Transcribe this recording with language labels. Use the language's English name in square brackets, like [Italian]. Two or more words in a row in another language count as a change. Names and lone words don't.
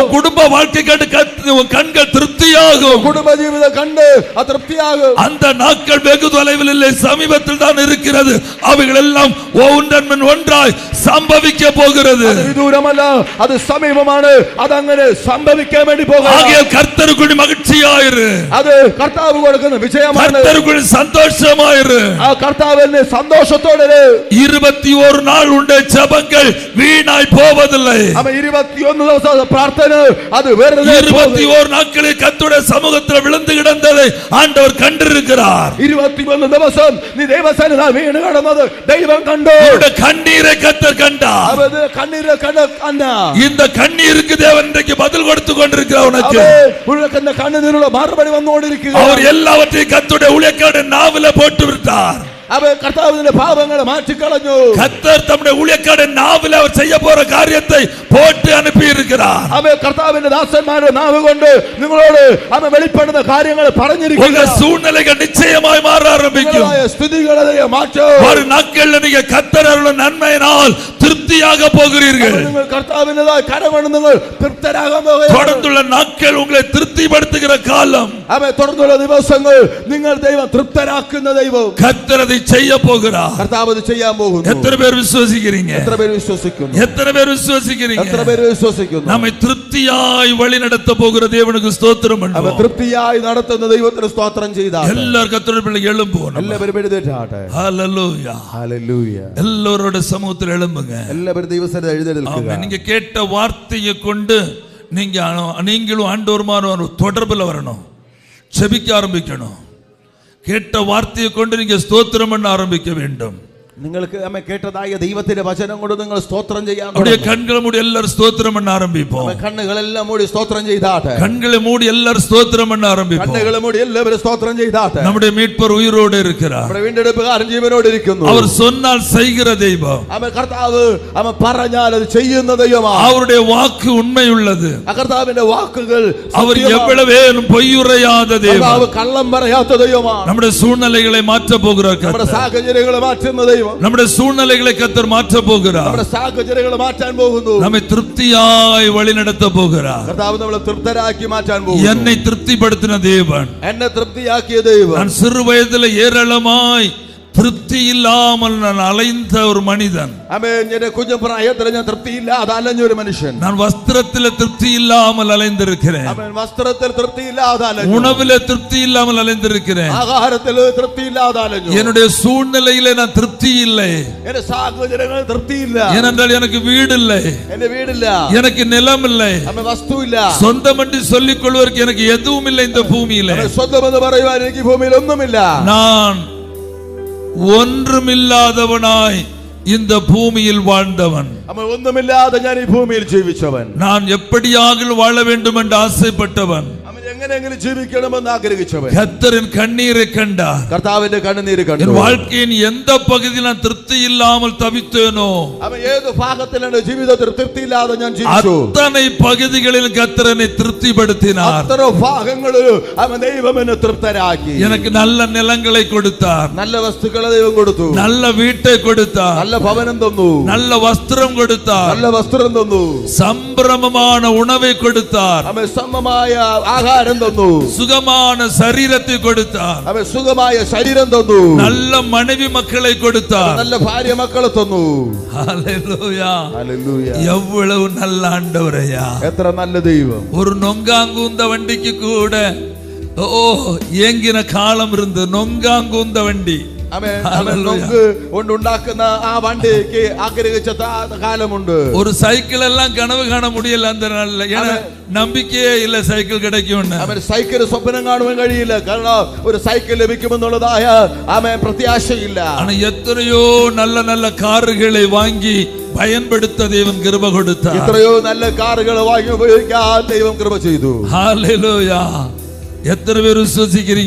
[Tamil] உன் குடும்ப வாழ்க்கை கண்டு உன் கண்கள் திருப்தியாகும். [Malayalam] കുടുംബജീവിതം കണ്ട് തൃപ്തിയാകും. [Tamil] அந்த நாட்கள் வெகு தொலைவில் இல்லை, சமீபத்தில் தான் இருக்கிறது. அவைகள் எல்லாம் ஒன்றன் ஒன்றாய் சம்பவிக்க போகிறது. [Malayalam] വിദൂരമല്ല, അത് സമീപമാണ്. അതങ്ങനെ സംഭവിക്കാൻ വേണ്ടി പോകുന്നു. [Tamil] ஆகையால் கர்த்தருக்குள் மகிழ்ச்சியாயிரு. [Malayalam] അത് കർത്താവ് കൊടുക്കുന്ന വിജയമാണ്. [Tamil] கர்த்தருக்குள் சந்தோஷமாயிரு. [Malayalam] ആ കർത്താവിന്റെ സന്തോഷത്തോടെ [Tamil] 21 நாள் உண்ட ஜெபங்கள் வீணாய் போவதில்லை. [Malayalam] 21 ദിവസം പ്രാർത്ഥന അത് വെറുതെ [Tamil] 21 நாட்களில் கர்த்தருடைய சமூகத்தில் விழுந்து கிடந்ததை ஆண்டவர் கண்டிருக்கிறார். [Malayalam] 21 ദിവസം നീ ദൈവസന്നിധിയിൽ വീണ് കിടന്നത് ദൈവം കണ്ടു. [Tamil] உன்னுடைய கண்ணீரை கர்த்தர் கண்டார். [Malayalam] അവന്റെ കണ്ണീരെ കണ്ട. [Tamil] இந்த கண்ணீருக்கு தேவன் இன்றைக்கு பதில் கொடுத்து கொண்டிருக்கிறார். உனக்கு [Malayalam] ഉള്ള കണ്ണീരിനുള്ള മറുപടി വന്നുകൊണ്ടിരിക്കുക. [Tamil] அவர் எல்லாவற்றையும் கர்த்தருடைய ஊழியக்காரருடைய நாவில போட்டு விட்டார். [Malayalam] അവൻ കർത്താവിന്റെ പാപങ്ങളെ മാറ്റിക്കളഞ്ഞു. [Tamil] கர்த்தர் தம்முடைய ஊழியக்காரருடைய நாவில அவர் செய்ய போற காரியத்தை போட்டு அனுப்பி இருக்கிறார். [Malayalam] അവൻ കർത്താവിന്റെ ദാസന്മാരുടെ നാവ് കൊണ്ട് നിങ്ങളോട് അവൻ വെളിപ്പെടുന്ന കാര്യങ്ങൾ പറഞ്ഞിരിക്കുന്നു. [Tamil] உங்க சூழ்நிலைகள் நிச்சயமாய் மாற ஆரம்பிக்கும். [Malayalam] സ്ഥിതികളെ മാറ്റും. [Tamil] ஒரு நாட்களில் நீங்க கர்த்தர் அருளும் நன்மையினால் திருப்தியாக போகிறீர்கள். [Malayalam] നിങ്ങൾ കർത്താവിന്റേതായ കരമാണ് നിങ്ങൾ തൃപ്തരാകാൻ പോകുക. [Tamil] தொடர்ந்துள்ள நாட்கள் உங்களை திருப்திப்படுத்துகிற காலம். [Malayalam] അവൻ തുടർന്നുള്ള ദിവസങ്ങൾ നിങ്ങൾ ദൈവം തൃപ്തരാക്കുന്ന ദൈവം [Tamil] கர்த்தர் அதை செய்ய போகிறார். [Malayalam] കർത്താവ് അത് ചെയ്യാൻ പോകുന്നു. [Tamil] எத்தனை பேர் விசுவாசிக்கிறீங்க? [Malayalam] എത്ര പേര് വിശ്വസിക്കുന്നു? [Tamil] எத்தனை பேர் விசுவாசிக்கிறீங்க? [Malayalam] എത്ര പേര് വിശ്വസിക്കുന്നു? [Tamil] நம்மை திருப்தியாய் வழி நடத்த போகிற தேவனுக்கு ஸ்தோத்திரம் [Malayalam] അവൻ [Tamil] பண்ணுவோம். [Malayalam] തൃപ്തിയായി നടത്തുന്ന ദൈവത്തിന് സ്തോത്രം ചെയ്താൽ [Tamil] எல்லாரும் கர்த்தருடைய பிள்ளைகள் எழும்புவோம். [Malayalam] എല്ലാവരും എഴുന്നേറ്റാട്ടെ. [Tamil] ஹல்லேலூயா. [Malayalam] ഹല്ലേലൂയ. [Tamil] எல்லாரோட சமூகத்தில் எழும்புங்க. [Malayalam] എല്ലാവരും ദൈവസന്നിധിയിൽ എഴുന്നേൽക്കുക. [Tamil] நீங்க கேட்ட வார்த்தையை கொண்டு நீங்களும் ஆண்டவருமானவர் தொடர்புல வரணும். ஜெபிக்க ஆரம்பிக்கணும். கேட்ட வார்த்தையை கொண்டு நீங்க ஸ்தோத்திரம் பண்ண ஆரம்பிக்க வேண்டும். [Malayalam] നിങ്ങൾക്ക് അമ്മ കേട്ടതായ ദൈവത്തിന്റെ വചനം കൊണ്ട് നിങ്ങൾ സ്തോത്രം ചെയ്യാൻ [Tamil] அப்படியே கண்களை மூடி எல்லாரும் ஸ்தோத்திரம் பண்ண ஆரம்பிப்போம். [Malayalam] കണ്ണുകളെല്ലാം മൂടി സ്തോത്രം ചെയ്താട്ടെ. [Tamil] கண்களை மூடி எல்லாரும் ஸ்தோத்திரம் பண்ண ஆரம்பிப்போம். [Malayalam] കണ്ണുകളെ മൂടി എല്ലാവരും സ്തോത്രം ചെയ്താട്ടെ. [Tamil] நம்முடைய மீட்பர் உயிரோடு இருக்கிறார். [Malayalam] നമ്മുടെ വീണ്ടെടുപ്പുകാരൻ ജീവനോടെ ഇരിക്കുന്നു. [Tamil] அவர் சொன்னால் செய்கிற தெய்வம். [Malayalam] അവൻ കർത്താവ് അവൻ പറഞ്ഞാൽ അത് ചെയ്യുന്ന ദൈവമാണ്. [Tamil] அவருடைய வாக்கு உண்மையுள்ளது. [Malayalam] കർത്താവിന്റെ വാക്കുകൾ [Tamil] அவர் எவ்வளவேனும் பொய்யுரையாத தெய்வம். [Malayalam] കർത്താവ് കള്ളം പറയാത്ത ദൈവമാണ്. [Tamil] நம்முடைய சூழ்நிலைகளை மாற்ற போகிறார் [Malayalam] നമ്മുടെ [Tamil] கர்த்தர். [Malayalam] സാഹചര്യങ്ങളെ മാറ്റുന്ന ദൈവം. [Tamil] நம்முடைய சூழ்நிலைகளை கர்த்தர் மாற்ற போகிறார். [Malayalam] നമ്മുടെ സാഹചര്യങ്ങളെ മാറ്റാൻ പോകുന്നു. [Tamil] நம்மை திருப்தியாய் வழிநடத்த போகிறார். [Malayalam] കർത്താവ് നമ്മളെ തൃപ്തരാക്കി മാറ്റാൻ പോകുന്നു. [Tamil] என்னை திருப்திப்படுத்தின தேவன். [Malayalam] എന്നെ തൃപ്തിയാക്കിയ ദൈവം. [Tamil] நான் சிறு வயதில் ஏராளமாய் திருப்தி இல்லாமல் நான் அலைந்த ஒரு மனிதன். [Malayalam] ആമേൻ. എന്റെ കുഞ്ഞുപ്രായത്തിൽ ഞാൻ തൃപ്തിയില്ലാതെ അലഞ്ഞ ഒരു മനുഷ്യൻ. [Tamil] நான் வஸ்திரத்தில் திருப்தி இல்லாமல் அலைந்திருக்கிறேன். [Malayalam] ആമേൻ. വസ്ത്രത്തിൽ തൃപ്തിയില്ലാതെ അലഞ്ഞു. [Tamil] உணவிலே திருப்தி இல்லாமல் அலைந்திருக்கிறேன். [Malayalam] ആഹാരത്തിൽ തൃപ്തിയില്ലാതെ അലഞ്ഞു. [Tamil] என்னுடைய சூழ்நிலையிலே நான் திருப்தி இல்லை. [Malayalam] എന്റെ സാഹചര്യങ്ങളിൽ തൃപ്തിയില്ല. [Tamil] ஏனென்றால் எனக்கு வீடு இல்லை, [Malayalam] എന്റെ വീടില്ല, [Tamil] எனக்கு நிலம் இல்லை, [Malayalam] ആമേൻ, വസ്തുവില്ല, [Tamil] சொந்தம் என்று சொல்லிக் கொள்வதற்கு எனக்கு எதுவும் இல்லை இந்த பூமியிலே. [Malayalam] ആമേൻ, സ്വന്തമെന്ന് പറയുവാൻ എനിക്ക് ഭൂമിയിൽ ഒന്നുമില്ല. [Tamil] நான் ஒன்றுமில்லாதவனாய் இந்த பூமியில் வாழ்ந்தவன். [Malayalam] ആമേൻ. ഒന്നുമില്ലാതെ ഞാൻ ഈ ഭൂമിയിൽ ജീവിച്ചവൻ. [Tamil] நான் எப்படியாக வாழ வேண்டும் என்று ஆசைப்பட்டவன். [Malayalam] ആമേൻ. എങ്ങനെയെങ്കിലും ജീവിക്കണമെന്ന് ആഗ്രഹിച്ചവൻ. [Tamil] கர்த்தரின் கண்ணீரை கண்டார். [Malayalam] കർത്താവിന്റെ കണ്ണുനീര് കണ്ടു. [Tamil] என் வாழ்க்கையின் எந்த பகுதியில் நான் திருப்தி இல்லாமல் தவித்தேனோ [Malayalam] ആമേൻ. ഏത് ഭാഗത്തിലാണ് ജീവിതത്തിൽ തൃപ്തിയില്ലാതെ ഞാൻ ജീവിച്ചു, [Tamil] அத்தனை பகுதிகளில் கர்த்தர் என்னை திருப்திப்படுத்தினார். [Malayalam] അത്ര ഭാഗങ്ങളിൽ ആമേൻ ദൈവം എന്നെ തൃപ്തരാക്കി. [Tamil] எனக்கு நல்ல நிலங்களை கொடுத்தார், [Malayalam] നല്ല വസ്തുക്കളെ ദൈവം കൊടുത്തു. [Tamil] நல்ல வீட்டை கொடுத்தார், [Malayalam] നല്ല ഭവനം തന്നു. [Tamil] நல்ல വസ്ത്രം கொடுத்தார், [Malayalam] നല്ല വസ്ത്രം തന്നു. [Tamil] சம்பிரமமான உணவை கொடுத்தார், [Malayalam] ആമേൻ. സമമായ ആഹാരം തന്നു. [Tamil] சுகமான சரீரத்தை கொடுத்தார், [Malayalam] ആമേൻ. സുഖമായ ശരീരം തന്നു. [Tamil] நல்ல மனைவி மக்களை கொடுத்தார். [Malayalam] നല്ല ഭാര്യ മക്കളെ തന്നു. [Tamil] ஹல்லேலூயா. [Malayalam] ഹല്ലേലൂയ. [Tamil] எவ்வளவு நல்ல ஆண்டவரையா. [Malayalam] എത്ര നല്ല ദൈവം. [Tamil] ஒரு நொங்காங்குந்த வண்டிக்கு கூட ஏங்கின காலம் இருந்து நொங்காங்குந்த வண்டி. [Malayalam] ആമേൻ. ആമേൻ. നമുക്ക് കൊണ്ടുണ്ടാക്കുന്ന ആ വണ്ടിക്ക് ആഗ്രഹിച്ച കാലമുണ്ട്. [Tamil] ஒரு சைக்கிள் எல்லாம் கனவு காண முடியல அந்த நாள்ல. ஏன்னா நம்பிக்கையே இல்ல சைக்கிள் கிடைக்கும். [Malayalam] ആമേൻ. സൈക്കിൾ സ്വപ്നം കാണുവാൻ കഴിയില്ല. കാരണം ഒരു സൈക്കിൾ ലഭിക്കുമെന്നുള്ളതായ ആമേൻ പ്രത്യാശയില്ല. [Tamil] ஆனா எத்தனையோ நல்ல நல்ல கார்களை வாங்கி பயன்படுத்த தேவன் கிருபை கொடுத்தார். [Malayalam] എത്രയോ നല്ല കാറുകൾ വാങ്ങി ഉപയോഗിക്കാൻ ദൈവം കൃപ ചെയ്തു. [Tamil] ஹல்லேலூயா. எத்தனை பேர் விசுவாசிக்கிறீங்க?